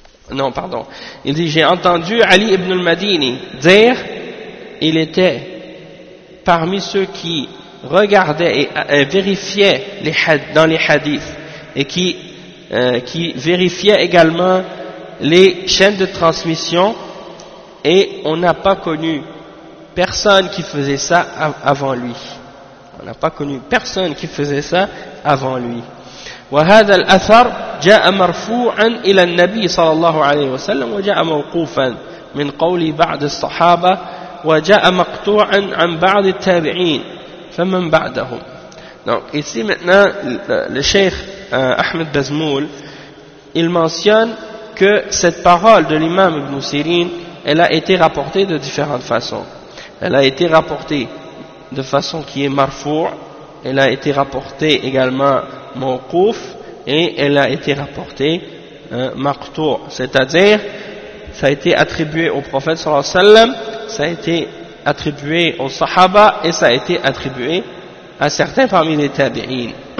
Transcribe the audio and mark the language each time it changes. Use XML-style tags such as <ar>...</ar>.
<fr>Non, pardon. Il dit, j'ai entendu Ali ibn al-Madini dire, il était parmi ceux qui regardaient et vérifiaient dans les hadiths et qui vérifiaient également les chaînes de transmission, et on n'a pas connu personne qui faisait ça avant lui. On n'a pas connu personne qui faisait ça avant lui.</fr> <ar>وهذا الأثر جاء مرفوعا إلى النبي صلى الله عليه وسلم وجاء موقوفا من قول بعض الصحابة وجاء مقطوعا عن بعض التابعين فمن بعدهم.</ar> <fr>Donc ici maintenant le Cheikh Ahmed Bazmoul, il mentionne que cette parole de l'imam Ibn Sirin, elle a été rapportée de différentes façons. Elle a été rapportée de façon qui est marfou', elle a été rapportée également mawquf, et elle a été rapportée maqtou', c'est-à-dire ça a été attribué au prophète sallallahu alayhi wa sallam, ça a été attribué aux sahaba, et ça a été attribué à certains parmi les tabi'in.</fr>